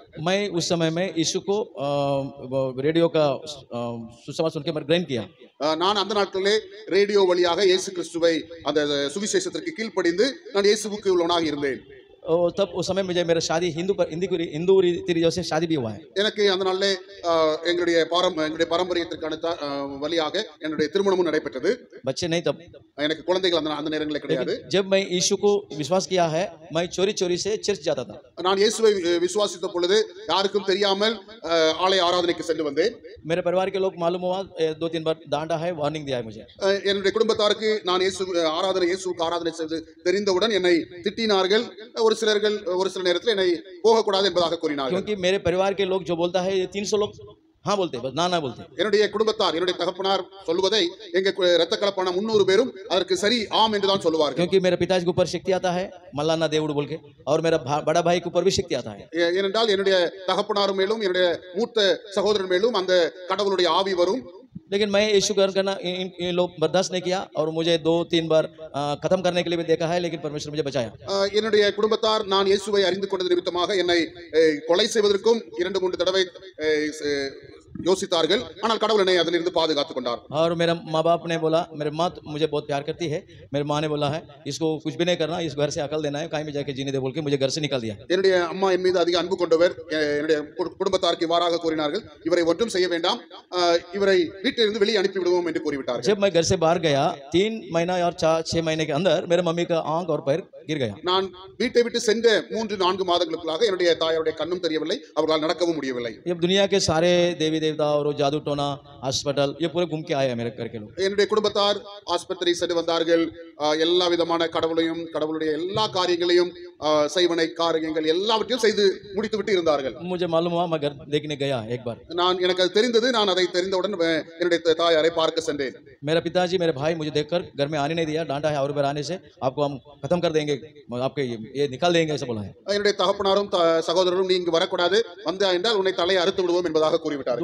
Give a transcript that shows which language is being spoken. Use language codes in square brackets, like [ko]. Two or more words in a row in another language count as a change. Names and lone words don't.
[hi] मैं उस समय में यीशु को रेडियो का सुसमाचार सुन के मैं ग्रहण किया. [ta] நான் அந்த नाட்களிலே ரேடியோ வழியாக இயேசு கிறிஸ்துவை அந்த சுவிசேஷத்திற்கு கீழ்ப்படிந்து நான் இயேசுவுக்கு உள்ளவனாக இருந்தேன். [hi] तब उस समय मुझे मेरा शादी हिंदू रीति रिवाज से शादी भी हुआ है. [ta] எனக்கு அந்த நாளிலே எங்களுடைய பாரம்பரியத்திற்கான வழியாக என்னுடைய திருமணமும் நடைபெற்றது. [hi] बच्चे नहीं तब, [ta] எனக்கு குழந்தைகள் அந்த நேரங்களில் கிடையாது. [hi] जब मैं यीशु को विश्वास किया है, मैं चोरी से चर्च जाता था. [ta] நான் இயேசுவை விசுவாசித்த பொழுது யாருக்கும் தெரியாமல் ஆலய ஆராதனைக்கு சென்று வந்தேன். [hi] मेरे परिवार के लोग मालूम हुआ 2-3 बार डांटा है, वार्निंग दिया है मुझे. [ta] என்னுடைய குடும்பத்தாருக்கு நான் இயேசுவுக்கு ஆராதனை செய்து தெரிந்தவுடன் என்னை திட்டினார்கள். ஒரு சில நேரத்தில் என்னை போகக்கூடாது என்பதாக கூறினார்கள். [hi] क्योंकि मेरे परिवार के लोग जो बोलता है 300 लोग हाँ बोलते, बस ना बोलते. [ta] என்னுடைய குடும்பத்தார், என்னுடைய தகப்பனார் சொல்வதை எங்க இரத்த கலப்பான 300 பேரும் அதற்கு சரி ஆம் என்று தான் சொல்லுவார்கள். [hi] क्योंकि मेरे पिताजी के ऊपर शक्ति आता है मल्लाना देवड़ बोल के, और मेरा बड़ा भाई के ऊपर भी शक्ति आता है. [ta] ஏனென்றால் என்னுடைய தகப்பனார் மேலும் என்னுடைய மூத்த சகோதரர் மேலும் அந்த கடவுளுடைய ஆவி வரும். [hi] लेकिन मैं यीशु ग्रहण करना इन लोग बर्दाश्त नहीं किया और मुझे 2-3 बार खत्म करने के लिए भी देखा है, लेकिन परमेश्वर मुझे बचाया. [ta] என்னுடைய குடும்பத்தார் நான் இயேசுவை அறிந்து கொண்டது நிமித்தமாக என்னை கொலை செய்வதற்கும் 2-3 தடவை யோசித்தார்கள். ஆனால் கடவுள் என்னை அதிலிருந்து பாதுகாத்துக் கொண்டார். [hi] और मेरा माँ बाप ने बोला, मेरे माँ मुझे बहुत प्यार करती है, मेरी माँ ने बोला है इसको कुछ भी नहीं करना, इस घर से अकल देना है, कहीं भी जाके जीने दे बोल के मुझे घर से निकाल दिया. [ta] என்னுடைய அம்மா என் மீது அதிக அன்பு கொண்டவர். என்னுடைய குடும்பத்தாருக்கு இவ்வாறாக கூறினார்கள், இவரை ஒன்றும் செய்ய வேண்டாம், இவரை வீட்டிலிருந்து வெளியே அனுப்பி விடுவோம் என்று கூறிவிட்டார்கள். [hi] जब मैं घर से बाहर गया 3 महीना और 6 महीने के अंदर मेरे मम्मी का आंख और पैर गिर गया। [ta] நான் வீட்டை விட்டு சென்ற 3-4 மாதங்களுக்குள்ளாக என்னுடைய தாயாருடைய கண்ணும் தெரியவில்லை, அவர்களால் நடக்கவும் முடியவில்லை. [hi] ये दुनिया के सारे देवी देवता और वो जादू टोना हॉस्पिटल ये पूरे घूम के आए हैं मेरे घर के लोग। [ta] என்னுடைய குடும்பத்தார் ஆஸ்பத்திரி சென்று வந்தார்கள். எல்லா விதமான கடவுளையும் கடவுளுடைய எல்லா காரியங்களையும் செய்வனை காரியங்கள் எல்லாவற்றையும் செய்து முடித்துவிட்டு இருந்தார்கள். [hi] मुझे मालूम हुआ, मैं घर देखने गया एक बार। [ta] எனக்கு அது தெரிந்தது. நான் அதை தெரிந்தவுடன் என்னுடைய தாயாரை பார்க்க சென்றேன். [hi] मेरा पिताजी मेरे भाई मुझे देखकर घर में आने नहीं दिया, डांटा है और बार आने से आपको हम खत्म कर देंगे, आपके ये निकाल देंगे ऐसा बोला है। [ta] என்னுடைய தகப்பனாரும் சகோதரரும் நீ இங்கு வரக்கூடாது, வந்தா என்றால் உன்னை தலையை அறுத்து விடுவோம் என்பதாக கூறிவிட்டார்கள்.